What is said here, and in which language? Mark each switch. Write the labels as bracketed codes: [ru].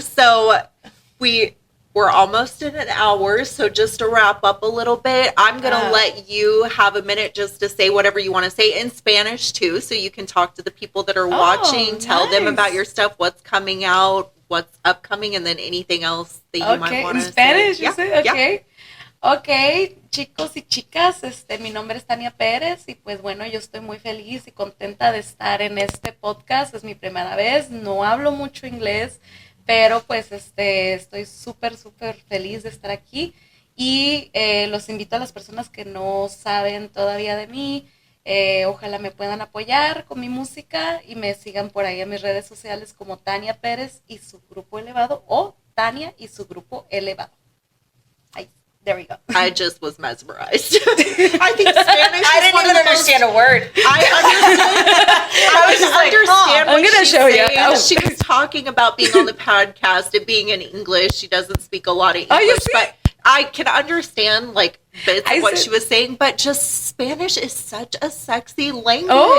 [en] So we're almost in an hour. So just to wrap up a little bit, I'm gonna let you have a minute just to say whatever you want to say in Spanish too, so you can talk to the people that are watching, tell them about your stuff, what's coming out, what's upcoming, and then anything else that you might want to say. In Spanish, you say? Okay. [es] Ok, chicos y chicas, mi nombre es Tania Pérez y pues bueno, yo estoy muy feliz y contenta de estar en este podcast. Es mi primera vez, no hablo mucho inglés, pero pues estoy súper feliz de estar aquí y los invito a las personas que no saben todavía de mí. Ojalá me puedan apoyar con mi música y me sigan por ahí en mis redes sociales como Tania Pérez y su Grupo Elevado, o Tania y su Grupo Elevado. [en] Ahí, there we go. I just was mesmerized. I think Spanish. I didn't even understand a word. I was just like, I'm gonna show you. She was talking about being on the podcast and being in English. She doesn't speak a lot of English, but I can understand like bits of what she was saying, but just Spanish is such a sexy language.